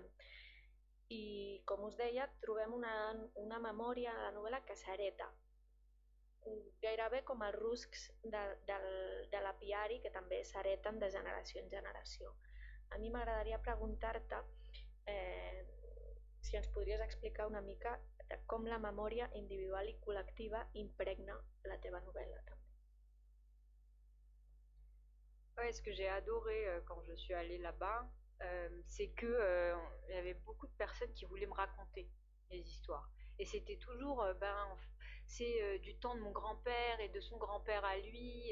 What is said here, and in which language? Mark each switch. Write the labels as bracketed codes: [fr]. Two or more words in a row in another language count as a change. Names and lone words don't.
[ca] I, com us deia, trobem una memòria a la novel·la que s'hereta, gairebé com els ruscs de l'apiari, que també s'hereten de generació en generació. A mi m'agradaria preguntar-te si ens podries explicar una mica com la memòria individual i col·lectiva impregna la teva novel·la també. [fr] Ouais, ce que j'ai adoré quand je suis allée là-bas, c'est que il y avait beaucoup de personnes qui voulaient me raconter les histoires. Et c'était toujours, c'est du temps de mon grand-père et de son grand-père à lui.